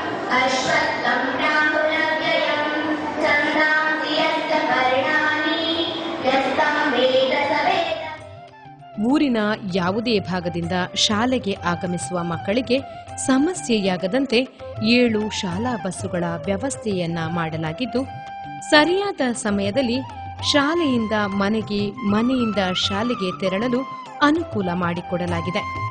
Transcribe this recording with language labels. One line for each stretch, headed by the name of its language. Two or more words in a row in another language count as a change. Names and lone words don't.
Sanskrit: अश्वत्थं प्राहुरव्ययं छन्दांसि यस्य पर्णानि यस्तं वेद स वेद.
Kannada: ಊರಿನ ಯಾವುದೇ ಭಾಗದಿಂದ ಶಾಲೆಗೆ ಆಗಮಿಸುವ ಮಕ್ಕಳಿಗೆ ಸಮಸ್ಯೆಯಾಗದಂತೆ 7 ಶಾಲಾ ಬಸ್ಸುಗಳ ವ್ಯವಸ್ಥೆಯನ್ನ ಮಾಡಲಾಗಿದ್ದು, ಸರಿಯಾದ ಸಮಯದಲ್ಲಿ ಶಾಲೆಯಿಂದ ಮನೆಗೆ, ಮನೆಯಿಂದ ಶಾಲೆಗೆ ತೆರಳಲು ಅನುಕೂಲ ಮಾಡಿಕೊಡಲಾಗಿದೆ.